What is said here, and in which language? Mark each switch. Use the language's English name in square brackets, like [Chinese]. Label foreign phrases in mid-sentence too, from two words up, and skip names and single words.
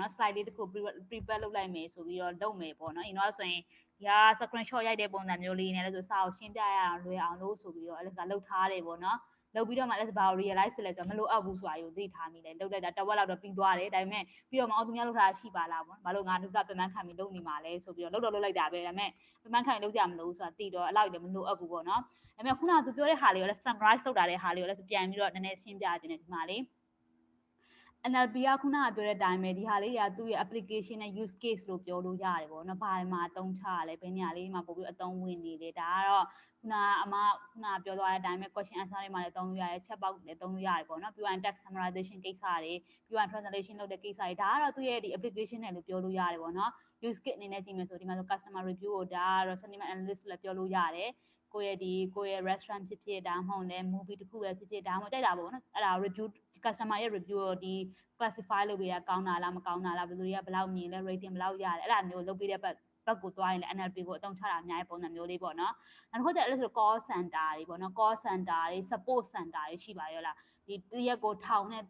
[Burmese] နော် slide လေးတစ်ခု prepare လုပ်လိုက်မယ်ဆိုပြီးတော့လုပ်မယ်ပေါ့နော်အရင်တော့ဆိုရင်ဒီဟာ screenshot ရိုက်တဲ့ပုံစံမျိုးလေးနဲ့လဲဆိုစာကိုရှင်းပြရအောင်လွယ်အောင်လို့ဆိုပြီးတော့ Alex ကလုပ်ထားတယ်ပေါ့နော်လုပ်ပြီးတော့မှ Alex ဘာကို realize ဖြစ်လဲဆိုတော့မလိုအပ်ဘူးဆိုတာကိုသိထားမိတယ်လုပ်လိုက်တာတစ်ဝက်လောက်တော့ပြီးသွားတယ်ဒါပေမဲ့ပြီးတော့မအောင်သူများလုပ်ထားတာရှိပါလားပေါ့ဘာလို့ငါတို့ကပြန်မှန်းခံပြီးလုပ်နေမှာလဲဆိုပြီးတော့လုပ်လိုက်တာပဲဒါပေမဲ့ပြန်မှန်းခံပြီးလုပ်ကြမလို့ဆိုတာသိတော့အဲ့လောက်လည်းမလိုအပ်ဘူးပေါ့နော်ဒါပေမဲ့ခုနကသူပြောတဲ့ဟာလေးကိုလည်း summarize လုပ်တာတဲ့ဟာလေးကိုလည်းပြန်ပြီးတော့နည်းနည်းရှင်းပြခြင်းနဲ့ဒီမှာလေး NLP ကခုနကပြောတဲ့အတိုင်းပဲဒီဟာလေးကသူ့ရဲ့ application နဲ့ [English] use case [Burmese] လို့ပြောလို့ရတယ်ပေါ့နော်။ဘာမှအသုံးချရလဲဘယ်နေရာလေးမှာပို့ပြီးအသုံးဝင်နေလဲဒါကတော့ခုနပြောသွားတဲ့အတိုင်းပဲ [English] question answer [Burmese] တွေမှာလည်းအသုံးလို့ရတယ် [English] chat box [Burmese] လည်းအသုံးလို့ရတယ်ပေါ့နော်။ပြီးရင် [English] text summarization [Burmese] ကိစ္စတွေပြီးရင် translation လုပ်တဲ့ကိစ္စတွေဒါကတော့သူ့ရဲ့ဒီ application နဲ့လို့ပြောလို့ ရတယ်ပေါ့နော်။ [English] use case [Burmese] အနေနဲ့ကြည့်မယ်ဆိုဒီမှာဆို [English] customer review [Burmese] ကိုဒါကတော့ [English] sentiment analysis [Burmese] လည်းပြောလို့ရတယ်။ကိုယ့်ရဲ့ restaurant ဖြစ်ဖြစ်ဒါမှမဟုတ်လည်း movie တစ်ခုပဲဖြစ်ဖြစ်ဒါမှမဟုတ်ကြိုက်တာပေါ့နော်။အဲ့ဒါ [English] review customer [Burmese] ရဲ့ review ကိုဒီ classify လုပ်ပေးတာကောင်းတာလားမကောင်းတာလား ဘယ်သူတွေကဘယ်လောက်မြင်လဲ rating ဘယ်လောက်ရတယ်အဲ့ဒါမျိုးလုပ်ပေးတဲ့ဘက်ကိုသွားရင်လည်း NLP ကိုအသုံးချတာအများကြီးပုံစံမျိုးလေးပေါ့နော်နောက်တစ်ခုကျအဲ့လိုဆို [English] call center [Burmese] တွေပေါ့နော် [English] call center [Burmese] တွေ [English] support center [Burmese] တွေရှိပါရောလားဒီတရက်ကိုထောင်နဲ့တောင်းနဲ့